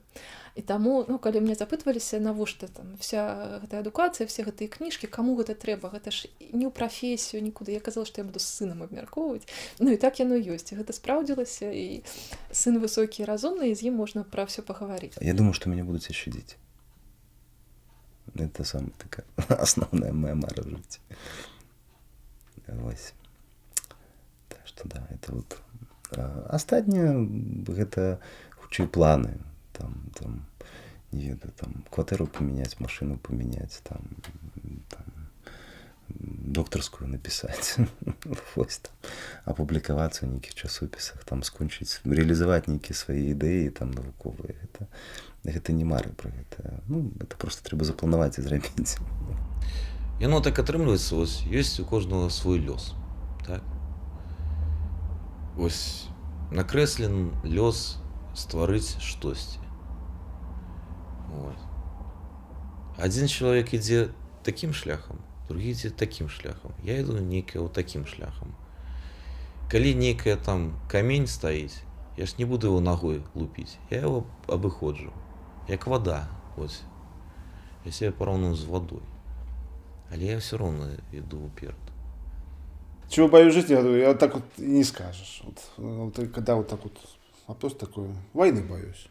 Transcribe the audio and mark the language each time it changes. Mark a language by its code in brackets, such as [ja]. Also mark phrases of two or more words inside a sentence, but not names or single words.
[be] І таму, ну, калі мне запытваліся, навошта там вся гэтая адукацыя, все гэтыя кніжкі, каму гэта трэба, гэта ж не ў прафесію, нікуды. Я казала, што я буду з сынам абмяркоўваць. Ну, і так яно ёсць. І гэта спраўдзілася, і сын высокі і разумны, і з ім можна пра ўсё пагаварыць. [ru] Я думаю, что меня будут еще дети. Это самая такая основная моя мара в жизни. Вось. Так что да, это вот. [be] Астатняе гэта хутчэй планы. Там, не ведаю, там, кватэру паменяць, машину паменяць, там докторскую написать, вось там, апублікавацца ў нейкіх часопісах, там скончыць, рэалізаваць нейкія свае ідэі там навуковыя. Гэта не мары пра гэта. [ru] Ну, это просто [be] трэба запланаваць і зрабіць. Яно так атрымліваецца, вось ёсць у кожнага свой лёс, так? Вось накрэслен лёс стварыць штосьці. Вот. Один чалавек ідзе такім шляхам, другі ідзе такім шляхам. Я іду нейкае вот такім шляхам. Калі нейкае там камень стаіць, я ж не буду его ногой лупіць, я его абыходжу, як вода. Вот. [ru] Я себя [be] параўную з водой. [ru] Але я все равно иду вперед. Чего боюсь жизни, я так вот и не скажешь. Вот, когда вот так вот вопрос такой, войны боюсь.